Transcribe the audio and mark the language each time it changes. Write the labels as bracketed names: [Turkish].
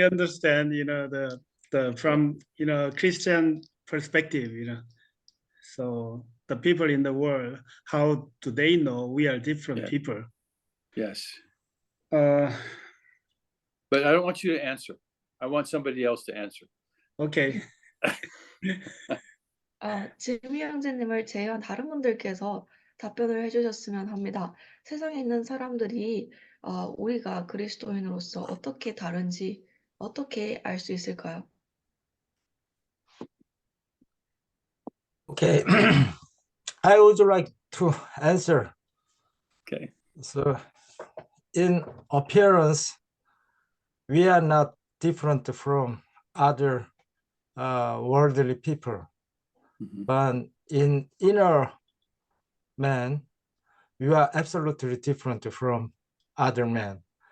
[English] I understand, the from Christian perspective, So the people in the world, how do they know we are different Yeah. people? Yes. Uh, But I don't want you to answer. I want somebody else to answer. okay. [Korean] 지미 형제님을 제외한 다른 분들께서 답변을 해주셨으면 합니다. 세상에 있는 사람들이 우리가 그리스도인으로서 어떻게 다른지 어떻게 알 수 있을까요? [English] Okay, I would like to answer. Okay. So, in appearance, we are not different from other worldly people, but in inner man, we are absolutely different from other men.